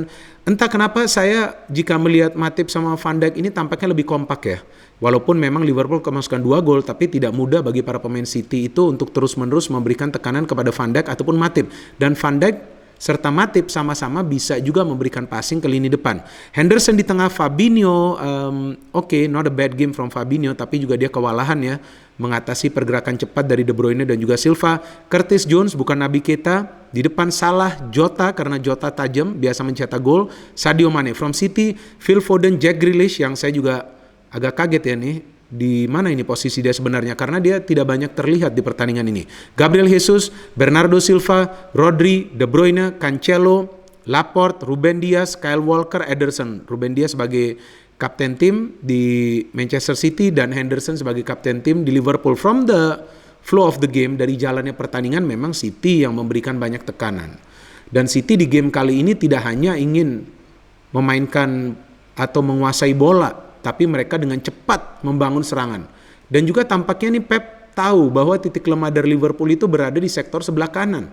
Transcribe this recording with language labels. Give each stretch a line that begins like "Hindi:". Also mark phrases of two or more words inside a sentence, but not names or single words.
Indonesian: Entah kenapa saya jika melihat Matip sama Van Dijk ini tampaknya lebih kompak ya. Walaupun memang Liverpool kemasukan 2 gol, tapi tidak mudah bagi para pemain City itu untuk terus-menerus memberikan tekanan kepada Van Dijk ataupun Matip. Dan Van Dijk serta Matip sama-sama bisa juga memberikan passing ke lini depan. Henderson di tengah,
English: Fabinho, not a bad game from Fabinho,
Indonesian: tapi juga dia kewalahan ya mengatasi pergerakan cepat dari De Bruyne dan juga Silva. Curtis Jones bukan Naby Keita, di depan Salah, Jota karena Jota tajam biasa mencetak gol. Sadio Mane from City, Phil Foden, Jack Grealish yang saya juga agak kaget ya nih. Di mana ini posisi dia sebenarnya karena dia tidak banyak terlihat di pertandingan ini. Gabriel Jesus, Bernardo Silva, Rodri, De Bruyne, Cancelo, Laporte, Ruben Dias, Kyle Walker, Ederson. Ruben Dias sebagai kapten tim di Manchester City dan Henderson sebagai kapten tim di Liverpool.
English: From the flow of the game,
Indonesian: dari jalannya pertandingan memang City yang memberikan banyak tekanan. Dan City di game kali ini tidak hanya ingin memainkan atau menguasai bola, tapi mereka dengan cepat membangun serangan. Dan juga tampaknya nih Pep tahu bahwa titik lemah dari Liverpool itu berada di sektor sebelah kanan.